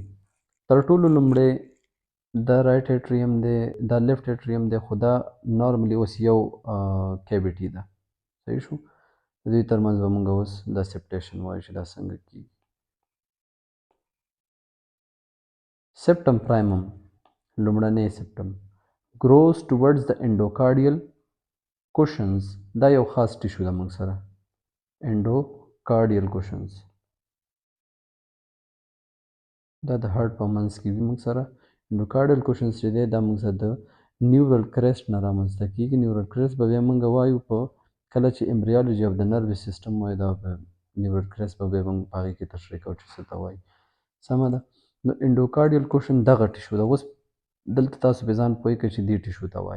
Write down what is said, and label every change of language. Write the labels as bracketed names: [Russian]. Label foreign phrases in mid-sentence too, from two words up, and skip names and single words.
[Pashto] تر ټولو لومړی دا [English] right atrium [Pashto] دی، دا [English] left atrium [Pashto] دی، خو دا نارملی اوس یو کیویټي ده. صحیح شو. د دوی ترمنځ به موږ اوس دا سیپټیشن وایو چې دا څنګه کیږي. [English] septum primum, [Pashto] لومړنی سیپټم، [English] grows towards the endocardial cushions. [Pashto] دا یو خاص ټیشو ده موږ سره، [English] endocardial cushions. [Pashto] دا د هارت په منځ کې وي موږ سره. [English] endocardial cushions [Pashto] چې دی دا موږ سره د نیورل کرسټ نه رامنځته کیږي. [English] neural crest [Pashto] به بیا موږ وایو په کله چې [English] embryology of [Pashto] د [English] nervous system [Pashto] وایو، دا به [English] neural crest [Pashto] به بیا موږ په هغې کې تشریح کوو چې څه ته وایي. سمه ده. نو [English] endocardial cushion [Pashto] دغه ټیشو ده. اوس دلته تاسو په ځان پوه کړئ چې دې ټیشو ته وایي.